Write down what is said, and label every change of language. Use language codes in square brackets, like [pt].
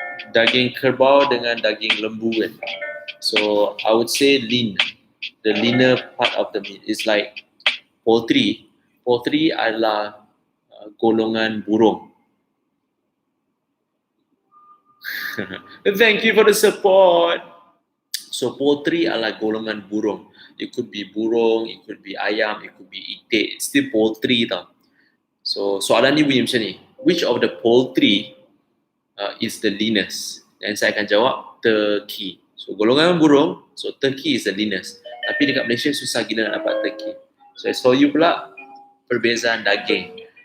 [ms] Daging kerbau dengan daging lembu kan. [en] So, I would say lean. The leaner part of the meat is like poultry. [ms] Poultry adalah golongan burung. [en] Thank you for the support. [ms] So poultry adalah golongan burung. [en] It could be burung, it could be ayam, it could be itik. It's still poultry tau. [ms] So soalan ni bunyi macam ni. [en] Which of the poultry is the leanest? [ms] Dan saya akan jawab turkey. So golongan burung, [en] so turkey is the leanest. [ms] Tapi dekat Malaysia susah gila nak dapat turkey. So [en] as for you [ms] pula, perbezaan daging.